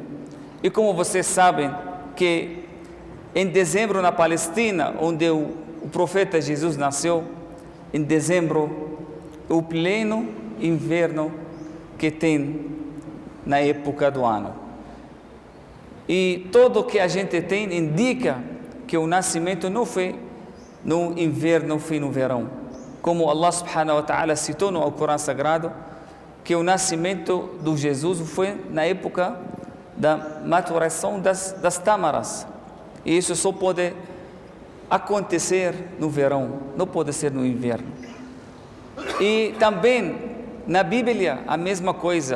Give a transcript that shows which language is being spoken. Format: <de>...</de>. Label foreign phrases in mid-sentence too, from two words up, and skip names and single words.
<pt>E como vocês sabem que em dezembro na Palestina, onde o profeta Jesus nasceu, em dezembro, o pleno inverno que tem na época do ano. E tudo que a gente tem indica que o nascimento não foi no inverno, foi no verão. Como</pt> <ar>الله سبحانه وتعالى</ar> <pt>citou no Alcorão Sagrado, que o nascimento de Jesus foi na época da maturação das tâmaras. E isso só pode acontecer no verão, não pode ser no inverno. E também na Bíblia a mesma coisa.</pt>